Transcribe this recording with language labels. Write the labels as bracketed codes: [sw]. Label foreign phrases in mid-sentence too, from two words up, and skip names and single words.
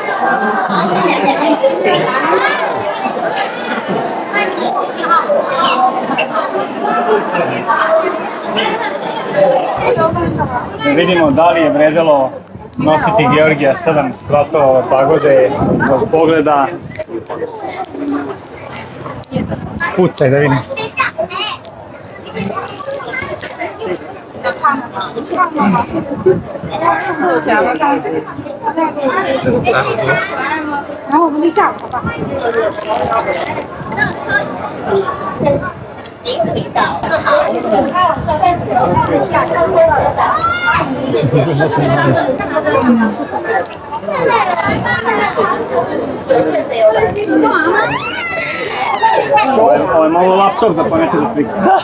[sr] Vidimo da li je vredelo nositi Georgija 7 spratova ove pagode zbog pogleda. Pucaj da vidim. [zh] 然后我们就下车吧。 [sr] Ovo je malo laptop za poneti da slika.